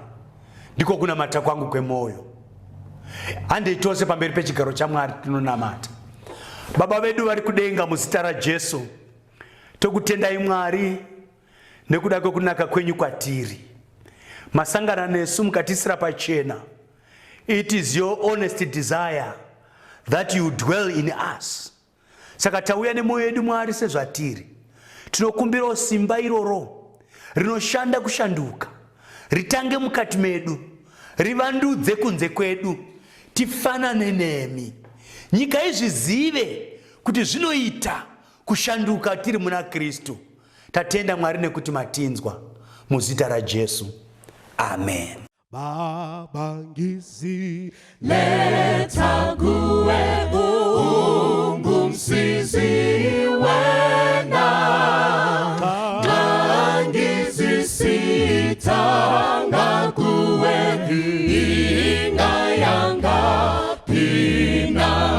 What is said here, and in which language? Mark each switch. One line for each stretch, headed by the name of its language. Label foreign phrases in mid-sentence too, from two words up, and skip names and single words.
Shona: Ndiko kunamata kwangu kwemoyo. Handei tose pamberi pechigaro chaMwari tinonamata. Baba vedu vari kudenga, muzita raJesu tokutendai Mwari nekuda kwekunaka kwenyu kwatiri. Masangana nesu mukatisira pachena.
English: It is your honest desire that you dwell in us.
Shona: Saka tauya nemoyo yedu Mwari sezvatiri. Tinokumbira simba iroro rinoshanda kushanduka, ritange mukati medu, rivandudze kunze kwedu, tifanane nemi. Nyika izvizive kuti zvinoita kushanduka tiri muna Kristu. Tatenda Mwari nekuti matinzwa, muzita raJesu. Amen.
North Ndebele: Baba ngisi Letha kuwe ungumsizi wena, ngangizisitanga kuwe ingayanga phina.